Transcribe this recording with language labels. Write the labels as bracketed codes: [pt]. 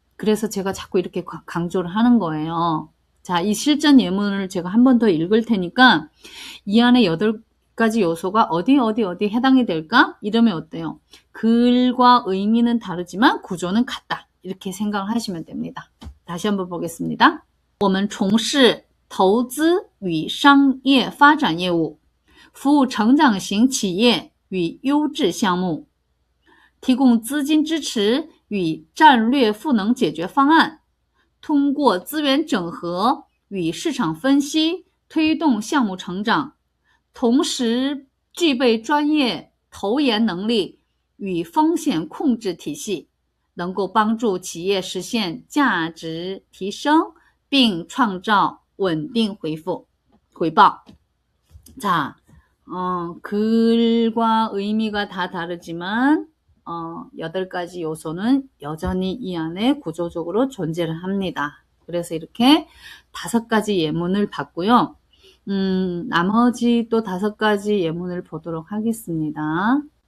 [ko] 그래서 제가 자꾸 이렇게 강조를 하는 거예요. 자, 이 실전 예문을 제가 한 번 더 읽을 테니까 이 안에 8가지 요소가 어디 해당이 될까? 이러면 어때요? 글과 의미는 다르지만 구조는 같다. 이렇게 생각을 하시면 됩니다. 다시 한번 보겠습니다. [zh] 我们从事投资与商业发展业务，服务成长型企业与优质项目，提供资金支持与战略赋能解决方案，通过资源整合与市场分析推动项目成长，同时具备专业投研能力与风险控制体系，能够帮助企业实现价值提升并创造稳定回报. [ko] 자, 글과 의미가 다 다르지만 8가지 요소는 여전히 이 안에 구조적으로 존재를 합니다. 그래서 이렇게 5가지 예문을 봤고요. 나머지 또 5가지 예문을 보도록 하겠습니다.